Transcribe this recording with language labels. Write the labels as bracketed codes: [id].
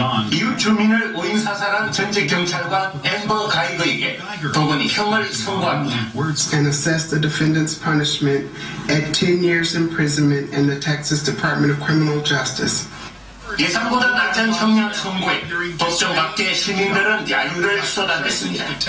[ko] 이웃 주민을 오인사살한 전직 경찰관 앰버 가이거에게 법원이 형을 선고합니다. [en] And assess the defendant's punishment at 10 years imprisonment in the Texas Department of Criminal Justice. [ko] 예상보다 낮은 형량 선고에 법정 밖에 시민들은 야유를 쏟아냈습니다.